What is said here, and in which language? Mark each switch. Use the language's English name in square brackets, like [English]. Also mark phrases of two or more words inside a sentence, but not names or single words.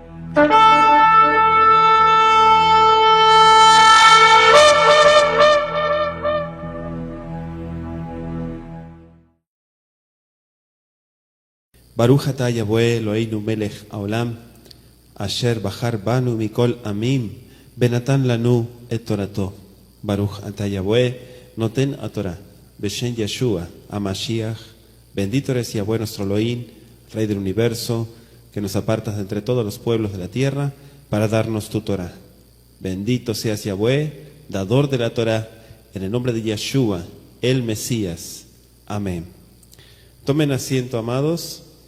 [Hebrew] ברוך אתה יהוה אלוהינו מלך העולם, אשר בחר בנו מכל העמים, ונתן לנו את תורתו. ברוך אתה יהוה נותן התורה, בשם ישוע, המשיח. [Spanish] Bendito eres Yahweh nuestro Elohim, Rey del universo, que nos apartas de entre todos los pueblos de la tierra para darnos tu Torah. Bendito seas Yahweh, dador de la Torah, en el nombre de Yeshua, el Mesías. Amén. Tomen asiento, amados.